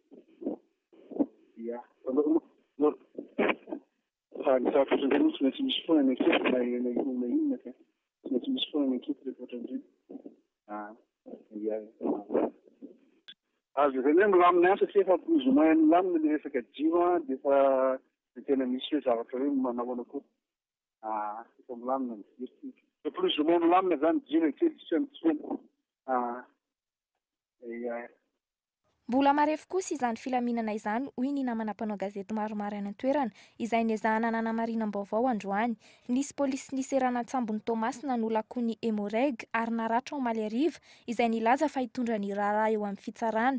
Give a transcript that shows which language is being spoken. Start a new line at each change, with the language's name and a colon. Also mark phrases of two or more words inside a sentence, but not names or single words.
Malagasy: Ia ny zavatra ohatran'izay moa tsy maintsy misy foana ny anketo na inona ka tsy maintsy misy foana ny anketo rehefa ohatran'izay. Azo izany hoe milamina ihany satria efa
French: plus ou moins
Malagasy: milamina le resaka jiro dia efa tena misy hoe zavatra hoe manahoana koa. Efa milamina ny jiro. Efa
French: plus ou moins
Malagasy: milamina zany jiro kely tsy mitsoana. Mbola marefo kosa izany filaminana izany hoy ny namana mpanao gazety maromaro any an-toerana izay niezahana nanamarinam-baovao androany. Nisy polisy niserana Tsambony Toamasina no lakon'ny Emoreg ary naratra omaly hariva izay nilaza fa hitondra ny raharaha eo amin'ny fitsarana.